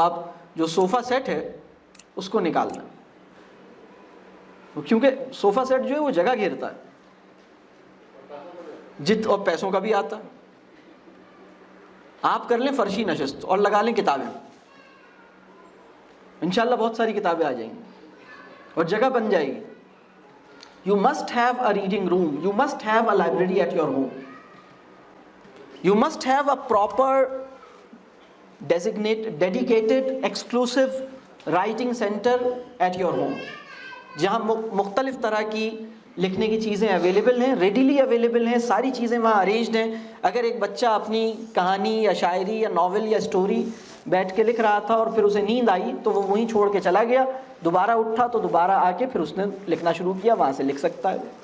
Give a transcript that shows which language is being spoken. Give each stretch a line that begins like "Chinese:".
Urdu: آپ جو sofa set ہے اس کو نکالنا, کیونکہ صوفہ سیٹ جو ہے وہ جگہ گھیرتا ہے, اور پیسوں کا بھی آتا ہے. آپ کر لیں فرشی نشست اور لگا لیں کتابیں, انشاءاللہ بہت ساری کتابیں آ جائیں گی اور جگہ بن جائے گی.
English: You must have a reading room. You must have a library at your home. You must have a proper, dedicated, exclusive writing center at your home.
Urdu: جہاں مختلف طرح کی لکھنے کی چیزیں اویلیبل ہیں, ریڈیلی اویلیبل ہیں, ساری چیزیں وہاں ارینجڈ ہیں. اگر ایک بچہ اپنی کہانی یا شاعری یا ناول یا سٹوری بیٹھ کے لکھ رہا تھا اور پھر اسے نیند آئی تو وہ وہیں چھوڑ کے چلا گیا, دوبارہ اٹھا تو دوبارہ آ کے پھر اس نے لکھنا شروع کیا, وہاں سے لکھ سکتا ہے.